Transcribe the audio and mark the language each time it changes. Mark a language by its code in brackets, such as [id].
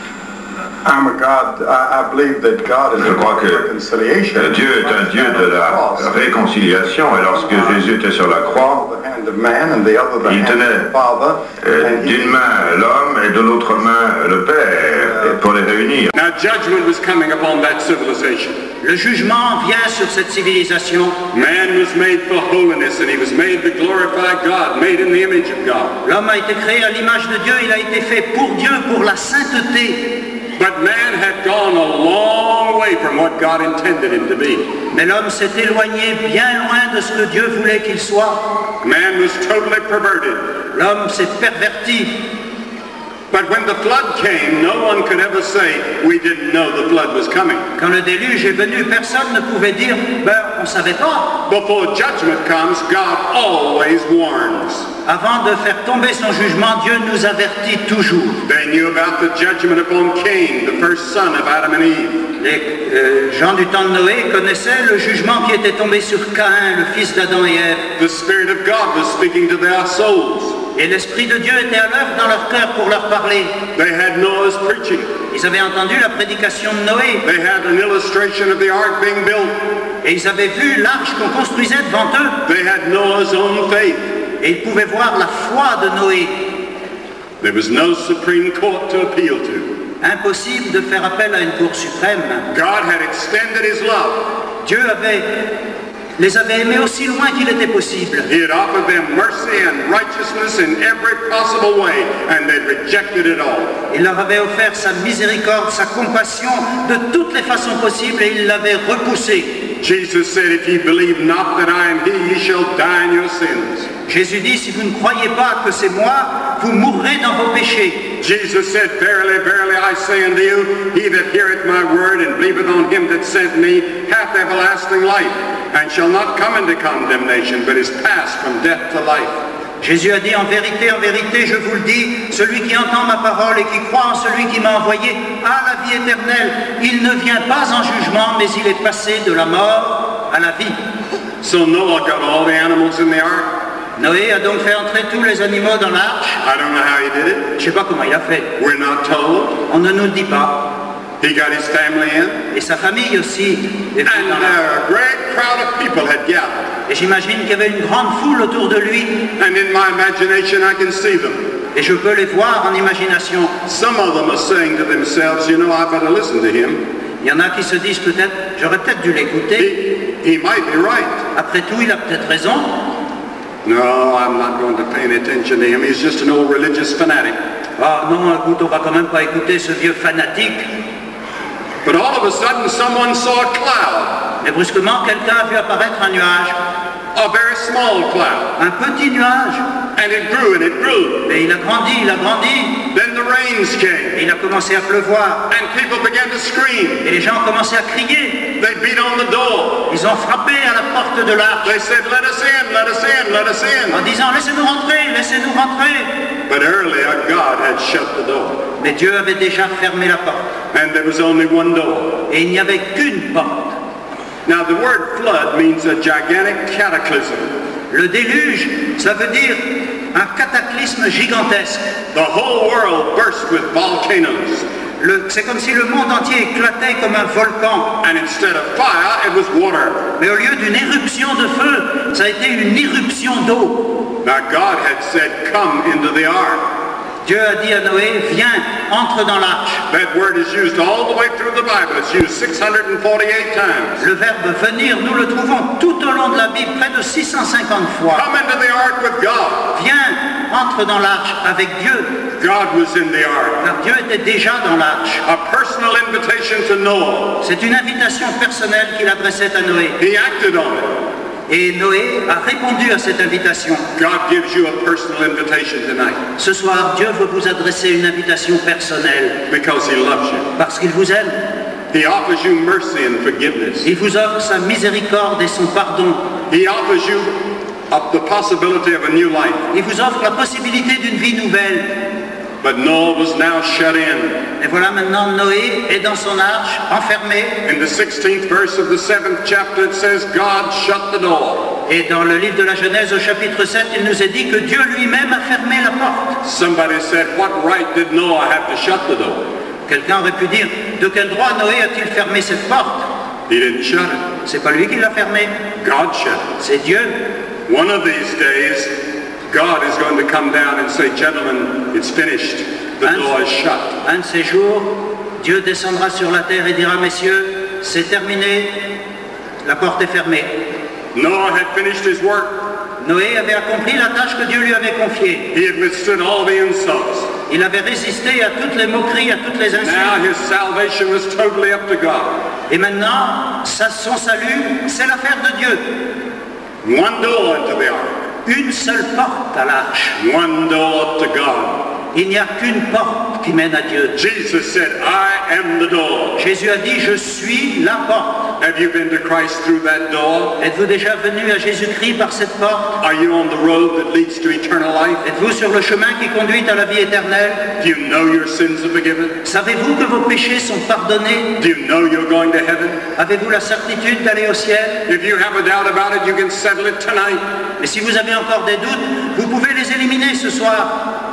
[fr] Je crois que Dieu est un Dieu de la réconciliation, et lorsque Jésus était sur la croix, il tenait d'une main l'homme et de l'autre main le Père pour les réunir. [en] Now judgment was coming upon that civilization. [fr] Le jugement vient sur cette civilisation. [en] Man was made for holiness and he was made to glorify God, made in the image of God. [fr] L'homme a été créé à l'image de Dieu, il a été fait pour Dieu, pour la sainteté. [en] But man had gone a long way from what God intended him to be. [fr] Mais l'homme s'est éloigné bien loin de ce que Dieu voulait qu'il soit. [en] Man was totally perverted. [fr] L'homme s'est perverti. [en] But when the flood came, no one could ever say, we didn't know the flood was coming. [fr] Quand le déluge est venu, personne ne pouvait dire, on ne savait pas. [en] Before judgment comes, God always warns. [fr] Avant de faire tomber son jugement, Dieu nous avertit toujours. [en] They knew about the judgment upon Cain, the first son of Adam and Eve. [fr] Les gens du temps de Noé connaissaient le jugement qui était tombé sur Caïn, le fils d'Adam et Ève. [en] The Spirit of God was speaking to their souls. [fr] Et l'Esprit de Dieu était à l'œuvre dans leur cœur pour leur parler. [en] They had Noah's preaching. [fr] Ils avaient entendu la prédication de Noé. [en] They had an illustration of the ark being built. [fr] Et ils avaient vu l'arche qu'on construisait devant eux. [en] They had Noah's own faith. [fr] Et ils pouvaient voir la foi de Noé. [en] There was no supreme court to appeal to. [fr] Impossible de faire appel à une cour suprême. [en] God had extended his love. [fr] Dieu avait les avait aimés aussi loin qu'il était possible. [en] He had offered them mercy and righteousness in every possible way, and they rejected it all. [fr] Il leur avait offert sa miséricorde, sa compassion de toutes les façons possibles et il l'avait repoussé. [en] Jesus said, if ye believe not that I am he, ye shall die in your sins. [fr] Jésus dit, si vous ne croyez pas que c'est moi, vous mourrez dans vos péchés. [en] Jesus said, verily, verily, I say unto you, he that heareth my word and believeth on him that sent me hath everlasting life, and shall not come into condemnation, but is passed from death to life. [fr] Jésus a dit, en vérité, je vous le dis, celui qui entend ma parole et qui croit en celui qui m'a envoyé a la vie éternelle. Il ne vient pas en jugement, mais il est passé de la mort à la vie. [en] So Noah got all the animals in the ark. [fr] Noé a donc fait entrer tous les animaux dans l'arche. [en] I don't know how he did it. [fr] Je ne sais pas comment il a fait. [en] We're not told. [fr] On ne nous le dit pas. [en] He got his family in. [fr] Et sa famille aussi. [en] And a great crowd of people had gathered. [fr] Et j'imagine qu'il y avait une grande foule autour de lui. [en] And in my imagination I can see them. [fr] Et je peux les voir en imagination. [en] Some of them are saying to themselves, you know, I better listen to him. [fr] Il y en a qui se disent peut-être, j'aurais peut-être dû l'écouter. [en] He might be right. [fr] Après tout, il a peut-être raison. [en] No, I'm not going to pay any attention to him. He's just an old religious fanatic. [fr] Ah non, écoute, on va quand même pas écouter ce vieux fanatique. [en] But all of a sudden someone saw a cloud. [fr] Mais brusquement, quelqu'un a vu apparaître un nuage. [en] A very small cloud. [fr] Un petit nuage. [en] And it grew and it grew. [fr] Et il a grandi, il a grandi. [en] Then the rains came. [fr] Et il a commencé à pleuvoir. [en] And people began to scream. [fr] Et les gens ont commencé à crier. [en] They beat on the door. [fr] Ils ont frappé à la porte de l'arche. [en] They said, let us in, let us in, let us in. [fr] En disant, laissez-nous rentrer, laissez-nous rentrer. [en] But earlier God had shut the door. [fr] Mais Dieu avait déjà fermé la porte. [en] And there was only one door. [fr] Et il n'y avait qu'une porte. [en] Now the word flood means a gigantic cataclysm. [fr] Le déluge, ça veut dire un cataclysme gigantesque. [en] The whole world burst with volcanoes. [fr] C'est comme si le monde entier éclatait comme un volcan. [en] And instead of fire, it was water. [fr] Mais au lieu d'une éruption de feu, ça a été une irruption d'eau. [en] Now God had said, come into the ark. [fr] Dieu a dit à Noé, viens, entre dans l'arche. [en] That word is used all the way through the Bible. It's used 648 times. [fr] Le verbe venir, nous le trouvons tout au long de la Bible, près de 650 fois. [en] Come into the ark with God. [fr] Viens, entre dans l'arche avec Dieu. [en] God was in the ark. [fr] Car Dieu était déjà dans l'arche. [en] A personal invitation to Noah. [fr] C'est une invitation personnelle qu'il adressait à Noé. [en] He acted on it. [fr] Et Noé a répondu à cette invitation. [en] God gives you a personal invitation tonight. [fr] Ce soir, Dieu veut vous adresser une invitation personnelle. [en] Because he loves you. [fr] Parce qu'il vous aime. [en] He offers you mercy and forgiveness. [fr] Il vous offre sa miséricorde et son pardon. [en] He offers you the possibility of a new life. [fr] Il vous offre la possibilité d'une vie nouvelle. [en] But Noah was now shut in. [fr] Et voilà maintenant Noé est dans son arche, enfermé. [en] In the 16th verse of the 7th chapter it says God shut the door. [fr] Et dans le livre de la Genèse au chapitre 7, il nous est dit que Dieu lui-même a fermé la porte. [en] Somebody said, what right did Noah have to shut the door? [fr] Quelqu'un aurait pu dire, de quel droit Noé a-t-il fermé cette porte? [en] He didn't shut it. [fr] C'est pas lui qui l'a fermée. [en] God shut it. [fr] C'est Dieu. [en] One of these days, God is going to come down and say, gentlemen, it's finished. The door is shut. [fr] Un de ces jours, Dieu descendra sur la terre et dira, messieurs, c'est terminé, la porte est fermée. [en] Noah had finished his work. [fr] Noé avait accompli la tâche que Dieu lui avait confiée. [en] He had withstood all the insults. [fr] Il avait résisté à toutes les moqueries, à toutes les insultes. [en] Now his salvation was totally up to God. [fr] Et maintenant, son salut, c'est l'affaire de Dieu. [en] One door into the ark. [fr] Une seule porte à l'arche. [en] One door to God. [fr] Il n'y a qu'une porte qui mène à Dieu. [en] Jesus said, I am the door. [fr] Jésus a dit, je suis la porte. [en] Have you been to Christ through that door? [fr] Êtes-vous déjà venu à Jésus-Christ par cette porte? [en] Are you on the road that leads to eternal life? [fr] Êtes-vous sur le chemin qui conduit à la vie éternelle? [en] Do you know your sins are forgiven? [fr] Savez-vous que vos péchés sont pardonnés? [en] Do you know you're going to heaven? [fr] Avez-vous la certitude d'aller au ciel? [en] If you have a doubt about it, you can settle it tonight. [fr] Mais si vous avez encore des doutes, vous pouvez les éliminer ce soir.